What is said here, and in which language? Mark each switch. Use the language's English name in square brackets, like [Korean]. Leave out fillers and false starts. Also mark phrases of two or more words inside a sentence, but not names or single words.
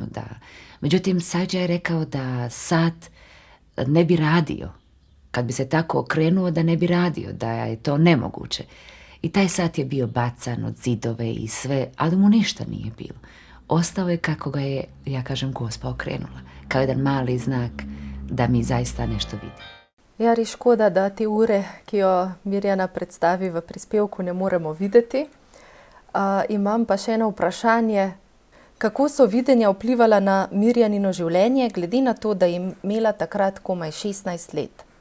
[Croatian] Međutim, Sajđija je rekao da sat ne bi radio. Kad bi se tako okrenuo da ne bi radio, da je to nemoguće. I taj sat je bio bacan od zidove i sve, ali mu ništa nije bilo. Ostao je kako ga je, ja kažem, Gospa okrenula. Kao jedan mali znak da mi zaista nešto vidi. [Slovenian] Ja, res škoda, da te ure, ki jo Mirjana predstavi v prispevku, ne moremo videti. Imam pa še eno vprašanje. Kako so videnja vplivala na Mirjanino življenje, glede na to, da je imela takrat komaj 16 let?